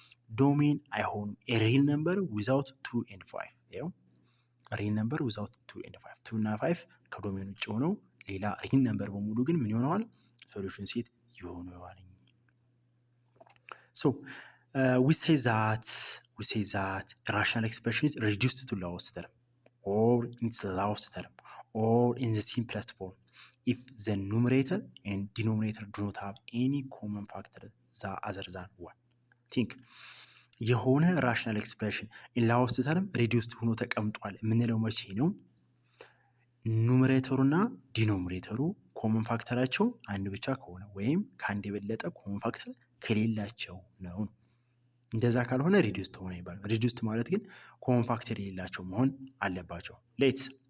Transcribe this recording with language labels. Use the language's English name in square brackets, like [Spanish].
[Amharic] ዶሜን አይሆኑም። ሪል ነምበር ዊዛውት 2 and 5 ይኸው ሪል ነምበር ዊዛውት 2 and 5 2 እና 5 ከዶሜን ውጭ ሆነው ሌላ ሪል ነምበር በሙሉ ግን ምን ይሆነዋል? ሶሉሽን ሴት ይሆነዋል። [English] So we say that a rational expression is reduced to lowest term or in its lowest term or in the simplest form if the numerator and denominator do not have any common factor other than 1. [Amharic] Think የሆነ ራሽናል ኤክስፕሬሽን ኢን ላውስት ተርም ሪዲዩስድ ሆኖ ተቀምጧል የምንለው መቼ ነው? ኑሜሬተሩና ዲኖሚኔተሩ ኮመን ፋክተራቸው አንድ ብቻ ከሆነ ወይም ከአንድ የበለጠ ኮመን ፋክተር ከሌላቸው ነው። እንደዛ ካልሆነ ሪዲዩስድ ሆነ ይባላል። ሪዲዩስድ ማለት ግን ኮመን ፋክተር የሌላቸው መሆን አለባቸው። ሌትስ